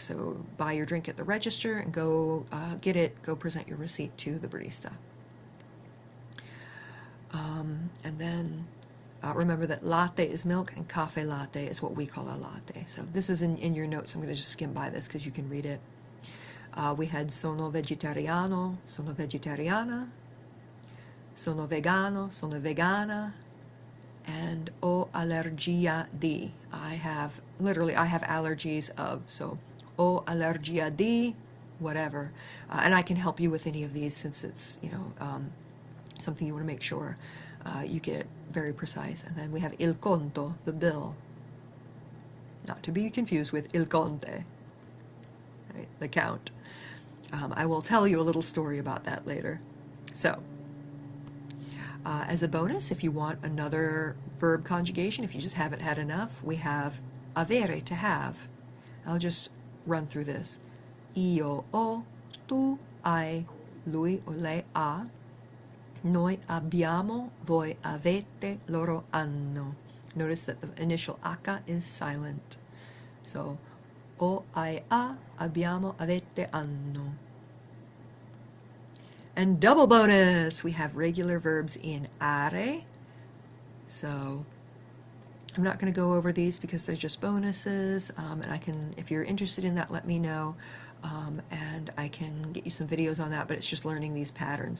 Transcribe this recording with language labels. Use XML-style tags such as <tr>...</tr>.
<en>So buy your drink at the register and go get it, go present your receipt to the barista. And then remember that latte is milk and cafe latte is what we call a latte. So this is in your notes. I'm going to just skim by this because you can read it. We had</en> <it>sono vegetariano, sono vegetariana, sono vegano, sono vegana, and ho allergia di.</it> <en>I have allergies of, so</en> <it>ho allergia di,</it> <en>whatever. And I can help you with any of these since it's, something you want to make sure you get very precise. And then we have il conto, the bill. Not to be confused with il conte, right? The count. I will tell you a little story about that later. So, as a bonus, if you want another verb conjugation, if you just haven't had enough, we have avere, to have. I'll just run through this.</en> <it>Io ho, tu hai, lui o lei ha, noi abbiamo, voi avete, loro hanno.</it> <en>Notice that the initial H is silent.</en> <it>So, ho, hai, ha, abbiamo, avete, hanno.</it> <en>And double bonus! We have regular verbs in are. So, I'm not going to go over these because they're just bonuses. And I can, if you're interested in that, let me know. And I can get you some videos on that, but it's just learning these patterns.</en>